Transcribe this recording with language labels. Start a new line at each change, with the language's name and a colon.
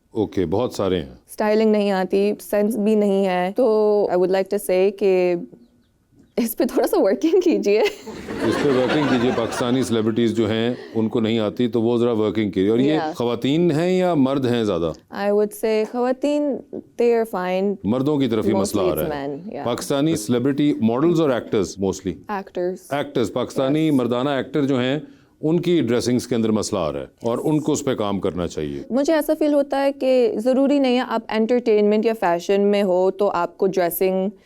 Hindi: Okay, बहुत सारे हैं। स्टाइलिंग नहीं आती, सेंस भी नहीं है। तो
English: I would like to say
Hindi: कि इस पे थोड़ा सा वर्किंग कीजिए। इस पे वर्किंग कीजिए। पाकिस्तानी सेलिब्रिटीज जो हैं उनको नहीं आती तो वो ज़रा वर्किंग कीजिए। और ये
English: Yeah.
Hindi: ख़वातीन हैं या मर्द हैं ज़्यादा?
English: I would say ख़वातीन they are fine.
Hindi: मर्दों की तरफ ही मसला
English: Mostly
Hindi: आ रहा
English: it's
Hindi: है।
English: men, yeah.
Hindi: Pakistani celebrity models और actors mostly
English: Actors.
Hindi: Actors, Pakistani मर्दाना एक्टर जो हैं उनकी ड्रेसिंग्स के अंदर मसला आ रहा है और उनको उस पर काम करना चाहिए। मुझे ऐसा फील होता है कि ज़रूरी नहीं है आप एंटरटेनमेंट या फैशन में हो तो आपको ड्रेसिंग